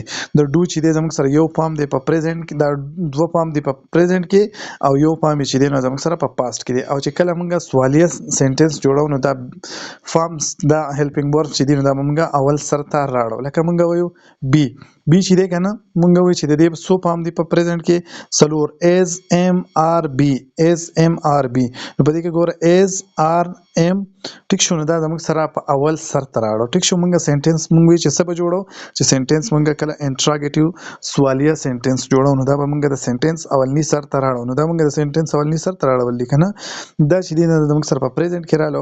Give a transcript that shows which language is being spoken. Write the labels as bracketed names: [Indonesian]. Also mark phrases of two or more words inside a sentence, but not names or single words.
[Pashto] د ډو چې دی زموږ سره یو فارم دی په پریزنټ کې، دا دوه فارم دی په پریزنټ کې او یو فارم چې دی نو زموږ سره په پاست کې دی. او چې کله مونږ سوالیه سنټنس جوړو نو دا فارمز دا [English] helping verb [Pashto] چې دی نو دا مونږ اول سر ته راړو. لکه مونږ وایو بی چې دی که نه مونږ وایو چې د دې څو فارم دی په پریزنټ کې څلور [English] is am are be is am are be. [Pashto] نو په دې کې ګوره [English] is are am [Pashto] ټیک شو. نو دا زموږ سره په اول سر ته راړو ټیک شو. مونږ سنټنس مونږ وایو چې څه به جوړو چې سنټنس مونږ کله انټراګیټیو سوالیه سنټنس جوړو نو دا به مونږ د سنټنس اولني سر ته راړو. نو دا مونږ د سنټنس اولني سر ته راړول دي که نه. دا چې دی نو زموږ سره په پریزنټ کې راغلو.